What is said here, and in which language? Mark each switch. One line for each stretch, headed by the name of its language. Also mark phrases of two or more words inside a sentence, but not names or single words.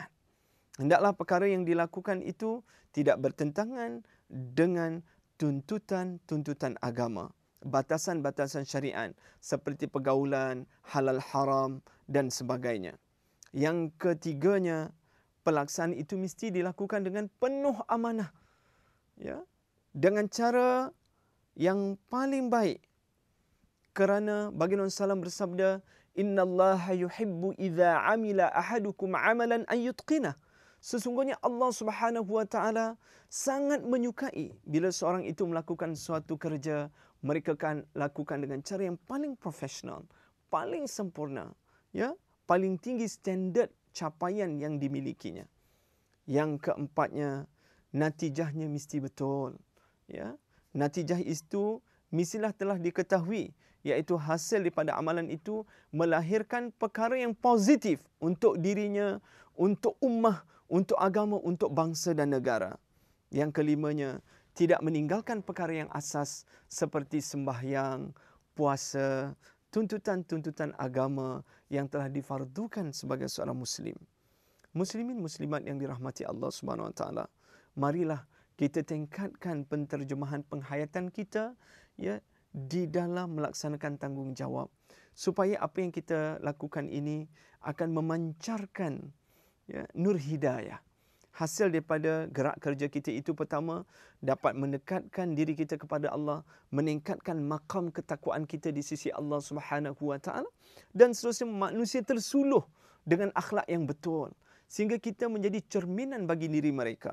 Malay: Hendaklah perkara yang dilakukan itu tidak bertentangan dengan tuntutan-tuntutan agama, batasan-batasan syariat seperti pergaulan, halal haram dan sebagainya. Yang ketiganya, pelaksanaan itu mesti dilakukan dengan penuh amanah, ya, dengan cara yang paling baik. Kerana baginda Rasulullah bersabda,
Arabic: "إن الله يحب إذا عمل أحدكم عملا أن يتقنه."
Malay: Sesungguhnya Allah
Arabic: سبحانه وتعالى
Malay: sangat menyukai bila seorang itu melakukan suatu kerja, mereka akan lakukan dengan cara yang paling profesional, paling sempurna, ya, paling tinggi standard capaian yang dimilikinya. Yang keempatnya, natijahnya mesti betul, ya. Natijah itu mestilah telah diketahui, iaitu hasil daripada amalan itu melahirkan perkara yang positif untuk dirinya, untuk ummah, untuk agama, untuk bangsa dan negara. Yang kelimanya, tidak meninggalkan perkara yang asas seperti sembahyang, puasa, tuntutan-tuntutan agama yang telah difardukan sebagai seorang Muslim. Muslimin muslimat yang dirahmati Allah
Arabic: سبحانه وتعالى,
Malay: marilah kita tingkatkan penterjemahan penghayatan kita, ya, di dalam melaksanakan tanggungjawab supaya apa yang kita lakukan ini akan memancarkan, ya, nur hidayah. Hasil daripada gerak kerja kita itu pertama dapat mendekatkan diri kita kepada Allah, meningkatkan makam ketakwaan kita di sisi Allah
Arabic: سبحانه وتعالى,
Malay: dan seterusnya manusia tersuluh dengan akhlak yang betul sehingga kita menjadi cerminan bagi diri mereka.